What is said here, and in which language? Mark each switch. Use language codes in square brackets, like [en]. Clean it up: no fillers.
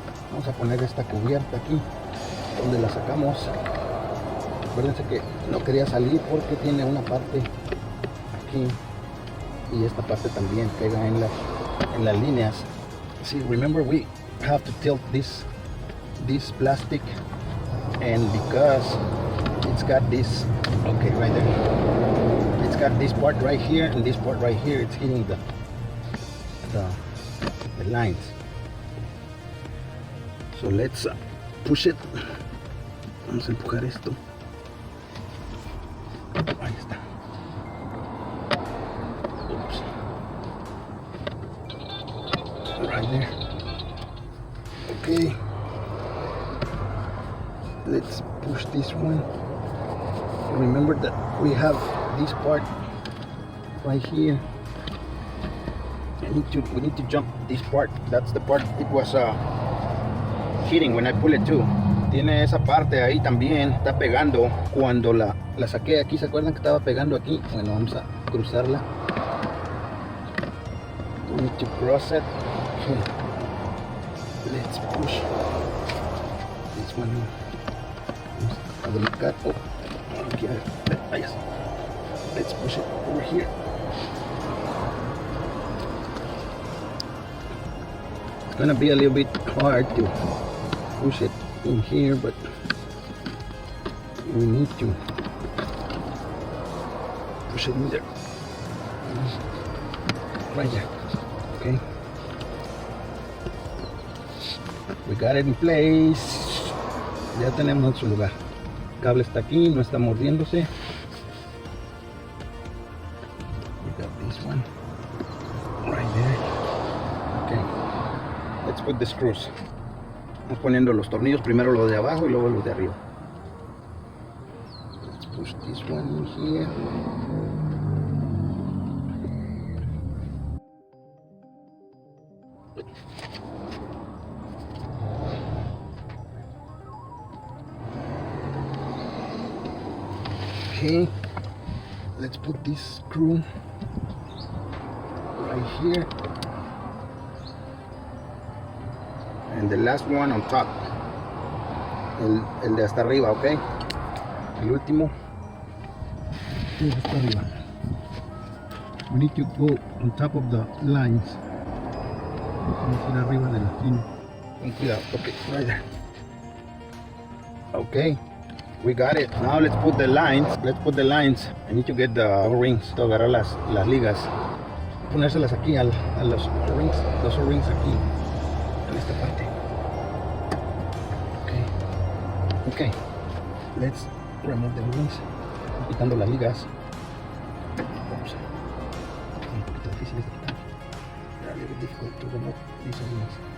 [es] Vamos a poner esta cubierta aquí donde la sacamos. Acuérdense que no quería salir porque tiene una parte aquí y esta parte también pega en las líneas. [en] See, remember we have to tilt this plastic, and because it's got this, okay, right there, it's got this part right here and this part right here, it's hitting the lines. So let's push it. [es] Vamos a empujar esto. Ahí está. Oops. [en] Right there. Okay. Let's push this one. Remember that we have this part right here. We need to jump this part. That's the part it was hitting when I pull it too. [es] Tiene esa parte ahí también, está pegando. Cuando la saqué aquí, ¿se acuerdan que estaba pegando aquí? Bueno, vamos a cruzarla. [en] We need to cross it. Okay. Let's push this one. Have a look at. Oh, okay. Yes. Let's push it over here. It's gonna be a little bit hard to push it in here, but we need to push it in there, right there. Okay, we got it in place. [es] Ya tenemos su lugar. El cable está aquí, no está mordiéndose. [en] We got this one right there. Okay, let's put the screws. [es] Vamos poniendo los tornillos, primero los de abajo y luego los de arriba. [en] Let's push this one in here. Okay, let's put this screw right here. And the last one on top, [es] el de hasta arriba, [en] okay. [es] El último, el de hasta arriba. [en] We need to go on top of the lines. [es] Vamos a ir arriba de la línea. Con cuidado, [en] okay, right there. Okay, we got it. Now let's put the lines. I need to get the O-rings, to [es] agarrar las ligas. Ponérselas aquí a los O-rings aquí. En esta parte. [en] Okay, let's remove the rings. [es] Quitando las ligas. [en] Oops. [es] Un poquito difícil de quitar. [en] They're a little difficult to remove these rings.